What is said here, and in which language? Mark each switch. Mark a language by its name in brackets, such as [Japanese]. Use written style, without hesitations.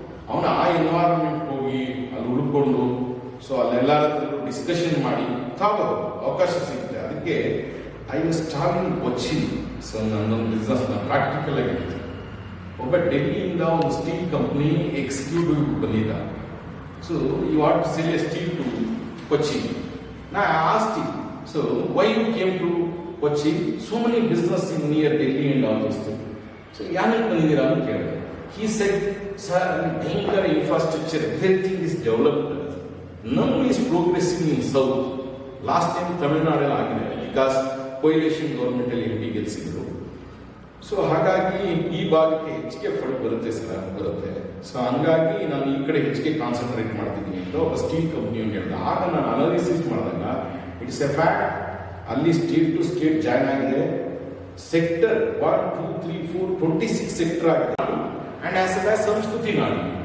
[Kannada] ಅವನ ಆ ಎನ್ವೈರನ್ಮೆಂಟ್ ಹೋಗಿ ಅಲ್ಲಿ ಉಳ್ಕೊಂಡು ಸೊ ಅಲ್ಲೆಲ್ಲರ ಡಿಸ್ಕಷನ್ ಮಾಡಿ ತಗೋದು ಅವಕಾಶ ಸಿಗುತ್ತೆ. ಅದಕ್ಕೆ [English] I was starting Cochin. [Kannada] So ನನ್ನೊಂದು ಬಿಸ್ನೆಸ್ ಪ್ರಾಕ್ಟಿಕಲ್ ಆಗಿರುತ್ತೆ. ಒಬ್ಬ ಡೆಲ್ಲಿಯಿಂದ ಒಂದು ಸ್ಟೀಲ್ ಕಂಪ್ನಿ ಎಕ್ಸಿಕ್ಯೂಟಿವ್ ಬಂದಿದ್ದ. [English] So you want to sell a steel to Cochin. Now I asked him, so why you came to Kochi? So many business in near Delhi and all these things. So [Kannada] yanik bandira anu kelide. [English] He said, sir, bhayankar infrastructure, everything is developed. None is progressing in south. Last time Tamil Nadu agide because coalition government [Kannada] ಅಲ್ಲಿ MP ಗೆಲ್ಸಿದ್ರು. So ಹಾಗಾಗಿ ಈ ಭಾಗಕ್ಕೆ ಹೆಚ್ಚಿಗೆ fund ಬರುತ್ತೆ sir, ಬರುತ್ತೆ. So ಹಂಗಾಗಿ ನಾನು ಈ ಕಡೆ ಹೆಚ್ಚಿಗೆ ಕಾನ್ಸಂಟ್ರೇಟ್ ಮಾಡ್ತಿದ್ದೀನಿ ಅಂತ ಒಬ್ಬ ಸ್ಟೀಲ್ ಕಂಪ್ನಿಯನ್ನು ಹೇಳಿದೆ. ಆಗ ನಾನು ಅನಾಲಿಸಿಸ್ ಮಾಡಿದಾಗ [English] it's a fact, [Kannada] ಅಲ್ಲಿ ಸ್ಟೇಟ್ ಟು ಸ್ಟೇಟ್ ಜಾಯ್ನ್ ಆಗಿದೆ. ಸೆಕ್ಟರ್ 1, 2, 3, 4, 26 ಸೆಕ್ಟರ್ ಆಗಿದೆ ಅಂಡ್ ಆಸ್ ವೆಲ್ ಆಸ್ ಸಂಸ್ಕೃತಿ ನಾಡು.